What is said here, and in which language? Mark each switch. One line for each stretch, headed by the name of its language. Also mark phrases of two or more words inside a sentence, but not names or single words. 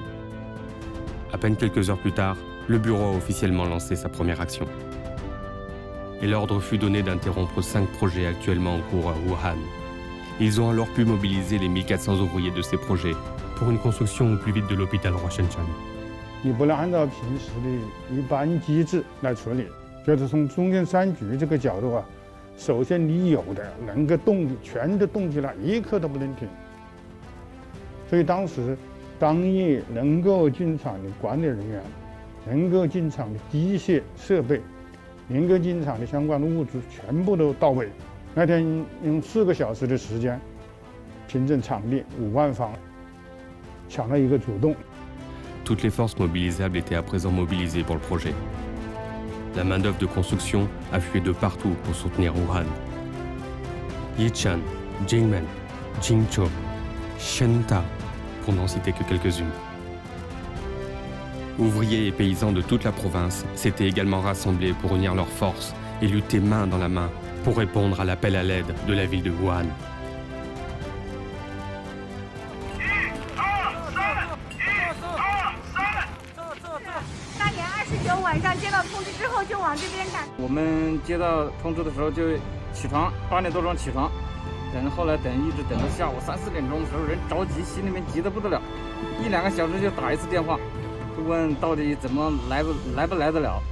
French: À peine quelques heures plus tard, le bureau a officiellement lancé sa première action. Et l'ordre fut donné d'interrompre 5 projets actuellement en cours à Wuhan. Ils ont alors pu mobiliser les 1400 ouvriers de ces projets pour une construction au plus vite de l'hôpital Huashengshan.
Chinese: 你不能按照平时的一般机制来处理，就是从中央3局这个角度啊，首先你有的能够动的全都动起来，一刻都不能停。所以当时当夜能够进场的管理人员，能够进场的机械设备，能够进场的相关的物资全部都到位。那天用4个小时的时间，凭证场地5万方，抢了一个主动。
French: Toutes les forces mobilisables étaient à présent mobilisées pour le projet. La main-d'œuvre de construction affluait de partout pour soutenir Wuhan. Yichan, Jingmen, Jingzhou, Shenta, pour n'en citer que quelques-unes. Ouvriers et paysans de toute la province s'étaient également rassemblés pour unir leurs forces et lutter main dans la main pour répondre à l'appel à l'aide de la ville de Wuhan.
Chinese: 晚上接到通知之后就往这边赶。我们接到通知的时候就起床，8点多钟起床，后来一直等到下午3、4点钟的时候，人着急，心里面急得不得了，1、2个小时就打一次电话，就问到底怎么来不来得了。